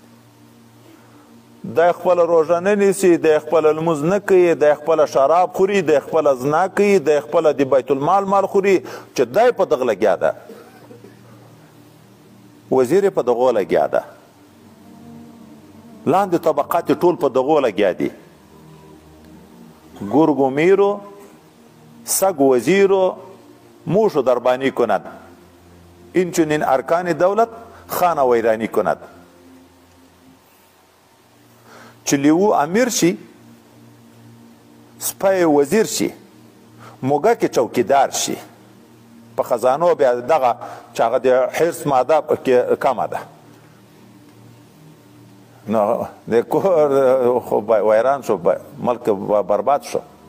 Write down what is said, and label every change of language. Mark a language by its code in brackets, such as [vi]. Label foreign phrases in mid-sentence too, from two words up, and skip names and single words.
[ps] دی خپله روژه نه نیسي دی خپله لمونځ نه کوي دی خپله شراب خوري دی خپله زنا کوي دی خپله د بیت المال مال خوري چې دی په دغه لګیا ده وزیر په دغو لګیا ده لاندې طبقات ټول په دغو لګیا دي [fa] گرگ و میرو سگ وزیرو موش دربانی کند این چنین ارکان دولت خانه ویرانی کند [ps] چې لیو امیر شي سپی وزیر شي موږک چوکیدار شي په خزانو بیا دغه چې هغه د حرص ماده کې کمه ده نو د کور خو ویران شو ملک برباد شو